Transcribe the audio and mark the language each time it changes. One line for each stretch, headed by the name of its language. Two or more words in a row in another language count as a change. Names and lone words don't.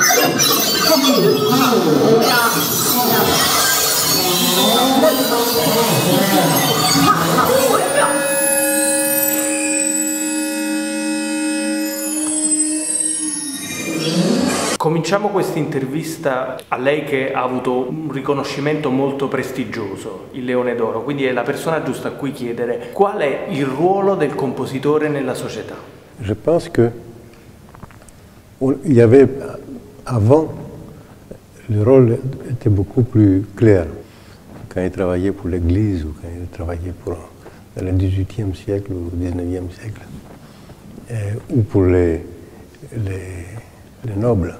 Italian: Cominciamo questa intervista a lei che ha avuto un riconoscimento molto prestigioso, il Leone d'Oro, quindi è la persona giusta a cui chiedere qual è il ruolo del compositore nella società.
French: Je pense que il y avait avant le rôle était beaucoup plus clair quand il travaillait pour l'Église ou quand il travaillait dans le XVIIIe siècle ou XIXe siècle ou pour les nobles.